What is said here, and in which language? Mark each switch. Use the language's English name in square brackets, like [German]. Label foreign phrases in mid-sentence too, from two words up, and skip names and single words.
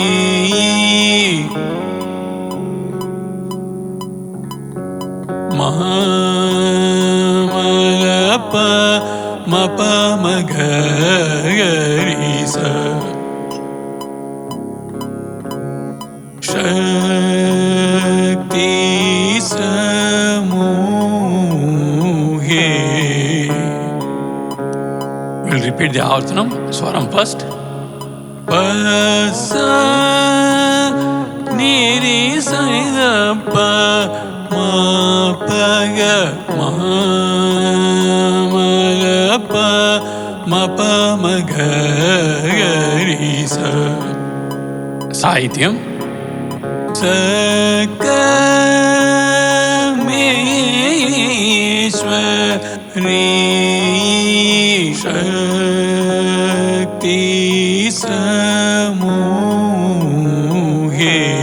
[Sanskrit] Mahamalapa Mapa Magarisa Shakti Samuhe. [English] We'll repeat the Avartanam. Swaram first. Pasa niri sa da pa ma pa ga ma pa ma pa ma ga ri sa. Sahityam. [Sanskrit] Sakameshwari Shakti Samuhe.